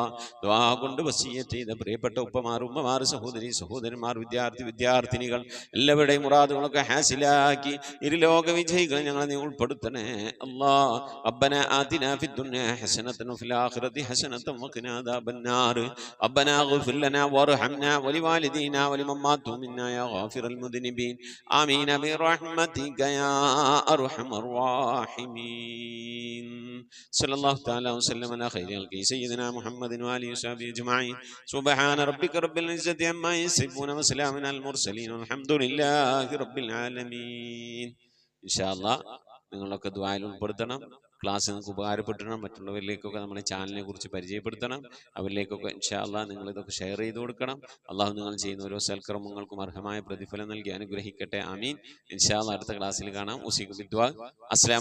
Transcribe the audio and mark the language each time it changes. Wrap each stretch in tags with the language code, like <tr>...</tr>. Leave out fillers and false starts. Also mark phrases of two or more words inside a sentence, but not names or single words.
<ml>ദുആ കൊണ്ട് വസിയത്ത് ചെയ്ത പ്രിയപ്പെട്ട ഉമ്മമാർ, സഹോദരന്മാർ, വിദ്യാർത്ഥിനികൾ എല്ലാവരുടെയും മുറാദുകളൊക്കെ ഹാസിലാക്കി ഇരുലോക വിജയികൾ ഞങ്ങളെ നീ ഉൾപ്പെടുത്തണേ അല്ലാ.</ml> <ar>ربنا آتنا في الدنيا حسنة وفي الآخرة حسنة وقنا عذاب النار. ربنا اغفر لنا وارحمنا ولوالدينا ولمن مات منا يا غافر المذنبين. ആമീൻ برحمتك يا أرحم الراحمين. صلى الله تعالى وسلم على خير خلقه سيدنا محمد وآله وصحبه أجمعين. سبحان ربك رب العزة عما يصفون وسلام على المرسلين والحمد لله رب العالمين. إن شاء الله</ar> <ml>നിങ്ങളൊക്കെ ദുആയിൽ ഉൾപ്പെടുത്തണം. ക്ലാസ് നിങ്ങൾക്ക് ഉപകാരപ്പെട്ടിരണം. മറ്റുള്ളവരിലേക്കൊക്കെ നമ്മുടെ ചാനലിനെ കുറിച്ച് പരിചയപ്പെടുത്തണം. അവരിലേക്കൊക്കെ</ml> <ar>إن شاء الله</ar> <ml>നിങ്ങളിതൊക്കെ ഷെയർ ചെയ്ത് കൊടുക്കണം. അള്ളാഹു നിങ്ങൾ ചെയ്യുന്ന ഓരോ സൽക്കർമ്മങ്ങൾക്കും അർഹമായ പ്രതിഫലം നൽകി അനുഗ്രഹിക്കട്ടെ. ആമീൻ.</ml> <ar>إن شاء الله</ar> <ml>അടുത്ത ക്ലാസ്സിൽ കാണാം.</ml> <ar>أوصيكم بالدعاء.</ar>